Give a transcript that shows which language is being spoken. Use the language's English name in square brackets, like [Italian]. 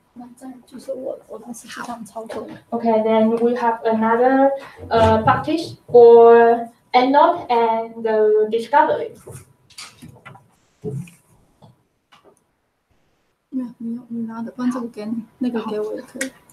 [Chinese] 那再就是我当时是这样操作的。 [English] Okay, then we have another practice for EndNote and the discovery. [Chinese] 没有，你拿的，不然这个给你，那个给我也可以。